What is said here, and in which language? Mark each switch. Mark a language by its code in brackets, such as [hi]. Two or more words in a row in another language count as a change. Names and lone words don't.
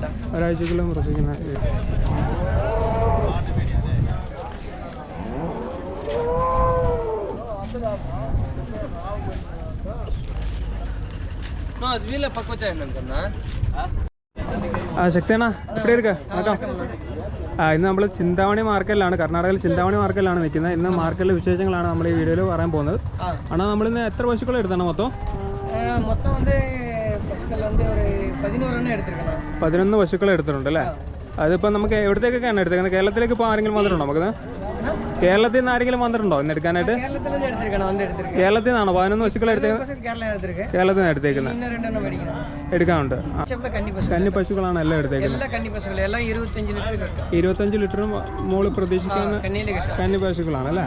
[ml] ഒരാഴ്ചക്കുള്ളും പ്രസവിക്കുന്ന. ശക്തിയാണ എവിടെ ഇരിക്ക? ഇന്ന് നമ്മൾ ചിന്താമണി മാർക്കറ്റിലാണ്, കർണാടകയിൽ ചിന്താമണി മാർക്കറ്റിലാണ് നിൽക്കുന്നത്. ഇന്ന് മാർക്കറ്റിലെ വിശേഷങ്ങളാണ് നമ്മൾ ഈ വീഡിയോയിൽ പറയാൻ പോകുന്നത്. ആണോ നമ്മളിന്ന് എത്ര പശുക്കൾ എടുത്താണ് മൊത്തം? [ta] மொத்தம் வந்து பசுக்கள் வந்து ஒரு 11 எடுத்துருக்கேன். [ml] 11 പശുക്കൾ എടുത്തിട്ടുണ്ട് അല്ലേ? അതിപ്പോൾ നമുക്ക് എവിടത്തേക്കൊക്കെയാണ് എടുത്തേക്കുന്നത്? കേരളത്തിലേക്ക് ഇപ്പോൾ ആരെങ്കിലും വന്നിട്ടുണ്ടോ? നമുക്ക് കേരളത്തിൽ നിന്ന് ആരെങ്കിലും വന്നിട്ടുണ്ടോ ഇന്ന് എടുക്കാനായിട്ട്? കേരളത്തിൽ നിന്നാണോ 11 പശുക്കൾ എടുത്തേക്കുന്നത്? കേരളത്തിൽ നിന്ന് എടുത്തേക്കുന്നത് എടുക്കാനുണ്ട്. കന്നി പശുക്കളാണ് എല്ലാം എടുത്തേക്കുന്നത്. 25 ലിറ്ററും മുകളിൽ പ്രതീക്ഷിക്കുന്ന കന്നി പശുക്കളാണ് അല്ലേ?